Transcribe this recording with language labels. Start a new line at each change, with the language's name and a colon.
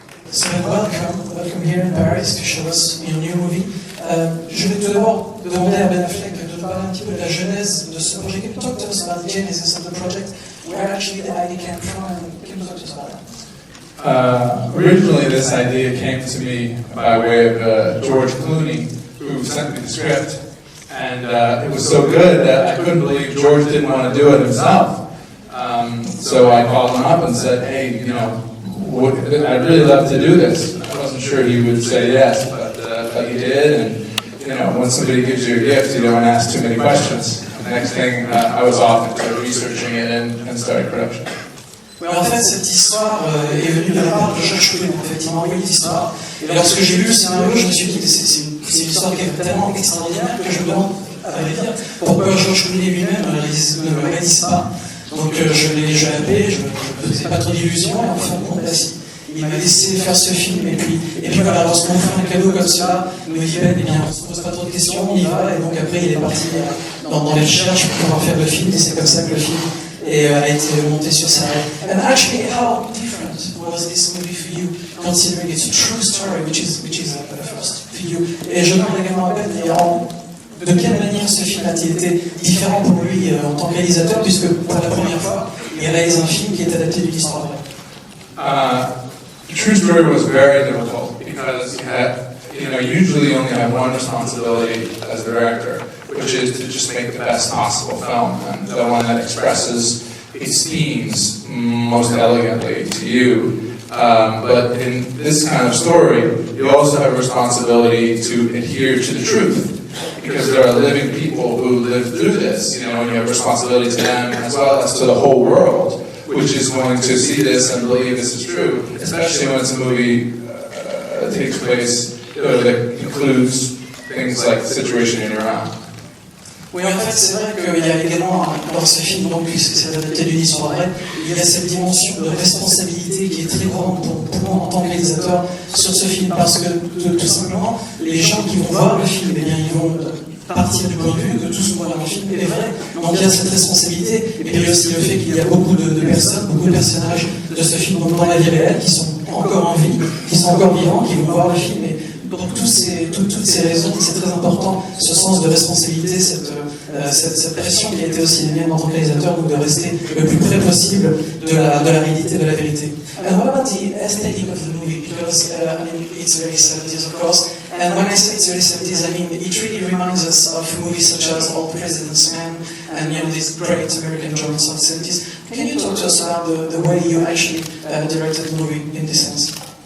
English: So welcome here in Paris to show us your new movie.
French: Je vais tout d'abord demander à Ben Affleck de nous parler un petit peu de la genèse de ce projet.
English: Can you talk to us about the genesis of the project? Where actually the idea came from, and can you talk to us about that? Originally, this idea came to me by way of George Clooney, who sent me the script, and it was so good that I couldn't believe George didn't want to do it himself. So I called him up and said, "Hey, you know, I'd really love to do this." I wasn't sure he would say yes, but he did. And you know, when somebody gives you a gift, you don't ask too many questions. The next thing, I was off and started researching it and started production.
French: Oui, en fait, cette histoire est venue de la part de George Clooney. En fait, il m'a envoyé l'histoire. Et lorsque j'ai lu le scénario, je me suis dit que c'est une histoire qui est tellement extraordinaire que je me demande, à vrai dire, pourquoi George Clooney lui-même ne le réalise pas. Donc je l'ai appelé, je ne faisais pas trop d'illusions, et en fin de compte, il m'a laissé faire ce film, et puis voilà, lorsqu'on fait un cadeau comme cela, il me dit Ben, eh bien, on ne se pose pas trop de questions, on y va, et donc après il est parti dans les recherches pour pouvoir faire le film, et c'est comme ça que le film a été monté sur sa règle.
English: And actually, how different was this movie for you, considering it's a true story, which is a first for you?
French: Et je demande également à Ben, de quelle manière ce film a-t-il été différent pour lui en tant que réalisateur, puisque pour la première fois, il réalise un film qui est adapté d'une histoire vraie?
English: The true story was very difficult because you usually only have one responsibility as a director, which is to just make the best possible film, and the one that expresses its themes most elegantly to you. But in this kind of story, you also have a responsibility to adhere to the truth, because there are living people who live through this, and you have responsibility to them as well as to the whole world, which is going to see this and believe this is true, especially when it's a movie that takes place that includes things like the situation in Iran.
French: Oui, en fait, c'est vrai qu'il y a également, dans ce film, donc, puisque c'est adapté d'une histoire vraie, il y a cette dimension de responsabilité qui est très grande pour moi en tant que réalisateur sur ce film, parce que tout simplement, les gens qui vont voir le film, eh bien, ils vont partir du point de vue que tout ce qu'on voit dans le film est vrai. Donc il y a cette responsabilité, et puis aussi le fait qu'il y a beaucoup de personnes, beaucoup de personnages de ce film dans la vie réelle qui sont encore en vie, qui sont encore vivants, qui vont voir le film. Et pour toutes ces raisons, c'est très important, ce sens de responsabilité, cette pression qui a été aussi la mienne en tant que réalisateur, donc de rester le plus près possible de la réalité, de la vérité.
English: And what about the aesthetic of the movie? Because I mean, it's very 70s, of course. And when I say it's very 70s, I mean it really reminds us of movies such as All President's Men and these great American joints of the 70s. Can you talk to us about the way you actually directed the movie in this sense?